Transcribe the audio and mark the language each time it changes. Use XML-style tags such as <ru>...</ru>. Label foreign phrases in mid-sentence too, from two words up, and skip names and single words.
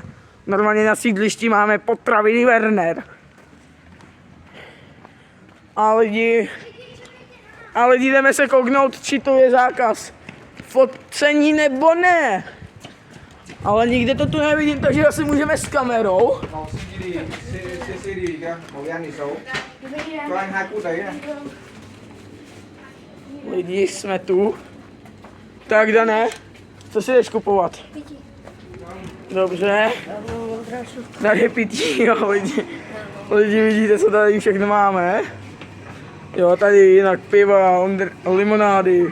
<cs>Normálně na sídlišti máme Potraviny Werner. A lidi jdeme se kouknout, či to je zákaz focení nebo ne. Ale nikde to tu nevidím, takže asi můžeme s kamerou.</cs> <vi>Màu CD kìa, màu đen thì xấu. Cho anh 2 phút đấy này.</vi> <cs>Lidi, jsme tu. Tak, Dané, co si jdeš kupovat? Dobře. Tady je pití, jo, lidi vidíte, co tady všechno máme. Jo, tady jinak piva, limonády.</cs>